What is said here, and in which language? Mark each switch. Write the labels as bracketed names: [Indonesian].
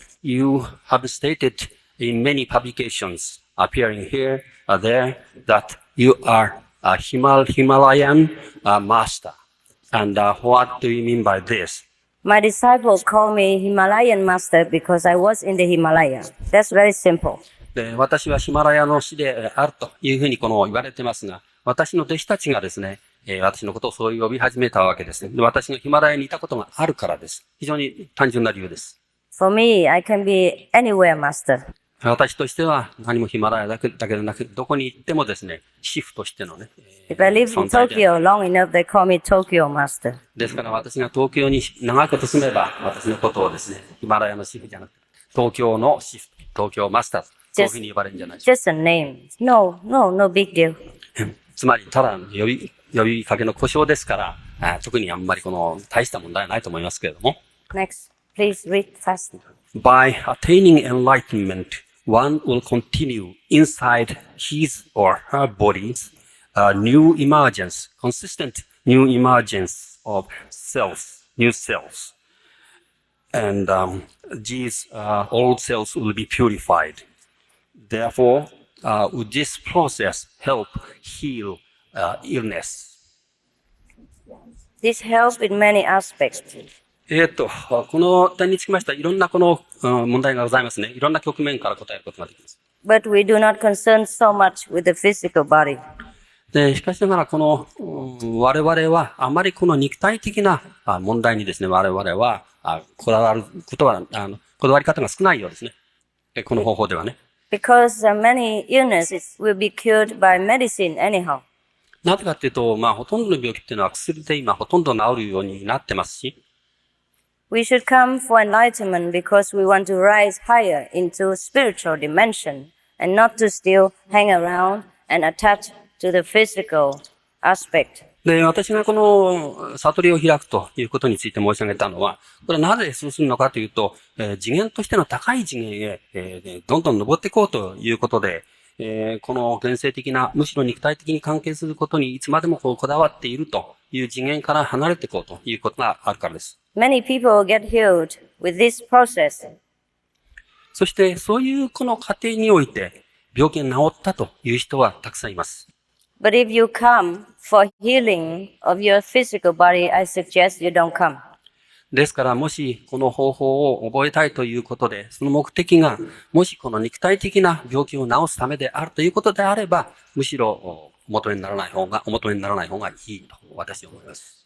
[English] You have stated in many publications appearing here or there that you are a Himalayan master. And what do you mean by this? My disciples call me Himalayan master because I was in the Himalaya. That's very simple. [Japanese] で、私はヒマラヤの師であるというふうに言われてますが、私の弟子たちがですね、私のことをそう呼び始めたわけですね。で、私がヒマラヤにいたことがあるからです。非常に単純な理由です。 [English] For me, I can be anywhere master. [Japanese] 私としては何もヒマラヤだけでなく、どこに行ってもですね、師傅としてのね、 [English] If I live in [Japanese] 存在で。 [English] Tokyo long enough, they call me Tokyo master. [Japanese] ですから私が東京に長いこと住めば、私のことをですね、ヒマラヤの師傅じゃなくて、東京の師傅、東京マスター、そういうふうに呼ばれるんじゃないでしょうか。 [English] Just a name. No big deal. [Japanese] つまり、ただ呼びかけの故障ですから、特にあんまり大した問題はないと思いますけれども。 [English] Next, please read fast. By attaining enlightenment, one will continue inside his or her bodies new emergence, consistent new emergence of new cells. And these old cells will be purified. Therefore, would this process help heal illness? This helps in many aspects. [Japanese] この点につきましては、いろんな問題がございますね。いろんな局面から答えることができます。 [English] But we do not concern so much with the physical body. [Japanese] で、しかしながら、我々は、あまり肉体的な問題にですね、我々は、こだわり方が少ないようですね。この方法ではね。 [English] Because many illnesses will be cured by medicine anyhow. [Japanese] なぜかっていうと、ほとんどの病気っていうのは薬で今ほとんど治るようになってますし、 [English] We should come for enlightenment because we want to rise higher into spiritual dimension and not to still hang around and attach to the physical aspect. [Japanese] で、私が悟りを開くということについて申し上げたのは、これはなぜそうするのかというと、次元としての高い次元へ、どんどん登っていこうということで、この現世的な、むしろ肉体的に関係することにいつまでもこだわっているという次元から離れていこうということがあるからです。 [English] Many people get healed with this process. [Japanese] そして、そういう過程において、病気が治ったという人はたくさんいます。 [English] But if you come for healing of your physical body, I suggest you don't come. [Japanese] ですから、もしこの方法を覚えたいということで、その目的が、もしこの肉体的な病気を治すためであるということであれば、むしろお求めにならない方がいいと私は思います。